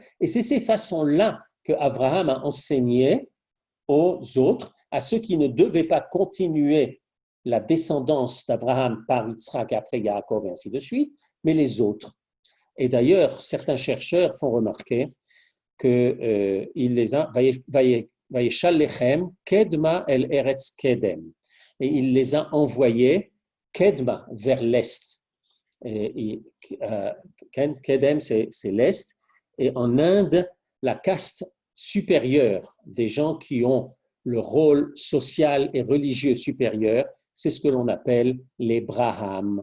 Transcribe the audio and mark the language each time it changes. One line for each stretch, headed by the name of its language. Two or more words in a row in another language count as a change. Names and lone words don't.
French: Et c'est ces façons-là que Abraham a enseigné aux autres, à ceux qui ne devaient pas continuer la descendance d'Abraham par Yitzhak et après Yaakov et ainsi de suite, mais les autres. Et d'ailleurs, certains chercheurs font remarquer qu'il les a
Hebrew: וישלחם קדמה אל ארץ קדם,
French: et il les a envoyés Kedma, vers l'est. Kedem, c'est l'est. Et en Inde, la caste supérieure des gens qui ont le rôle social et religieux supérieur, c'est ce que l'on appelle les Brahmanes.